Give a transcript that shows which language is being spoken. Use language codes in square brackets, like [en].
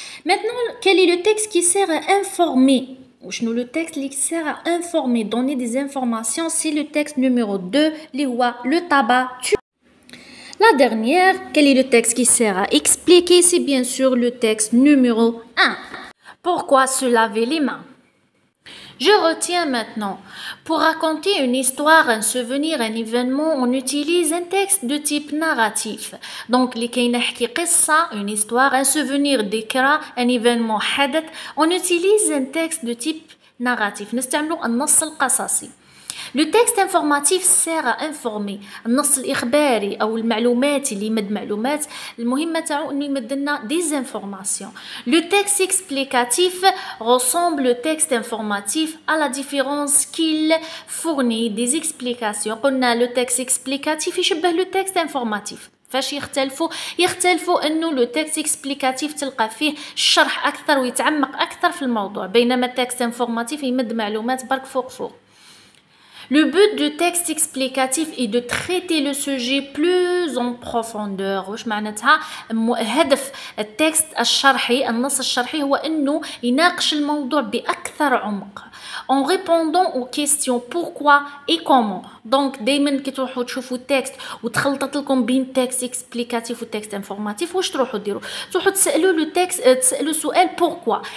[fr] Maintenant, quel est le texte qui sert à informer. [ar] وشنو [fr] le texte qui sert à informer, donner des informations. C'est le texte numéro 2 [ar] اللي هو [fr] le tabac. La dernière, quel est le texte qui sert à expliquer? C'est bien sûr le texte numéro 1. Pourquoi se laver les mains? Je retiens maintenant. Pour raconter une histoire, un souvenir, un événement, on utilise un texte de type narratif. Donc, [ar] لكي نحكي قصة, [fr] une histoire, un souvenir, ذكرى, un événement, حدث, on utilise un texte de type narratif. [ar] نستعملوا النص القصصي. [fr] Le texte informatif sert à informer. [ar] النص الإخباري أو المعلومات اللي يمد معلومات، المهمة تاعو إنه يمد لنا [fr] des informations. Le texte explicatif ressemble au texte informatif à la différence qu'il fournit des explications. قلنا le texte explicatif يشبه le texte informatif. [ar] فاش يختلفوا انه لو تكست اكسبليكاتيف تلقى فيه الشرح اكثر ويتعمق اكثر في الموضوع، بينما التكست انفورماتيف يمد معلومات برك فوق. [fr] Le but du texte explicatif est de traiter le sujet plus en profondeur. [ar] واش معناتها؟ هدف التكست الشرحي، النص الشرحي هو انه يناقش الموضوع باكثر عمق [fr] en répondant aux questions pourquoi et comment. [ar] Donc دائما كي تروحوا تشوفوا التكست وتخلطت لكم بين تكست اكسبليكاتيف وتكست انفورماتيف، واش تروحوا ديروا؟ تروحوا تسالوا لو تكست، تسالوا سؤال pourquoi.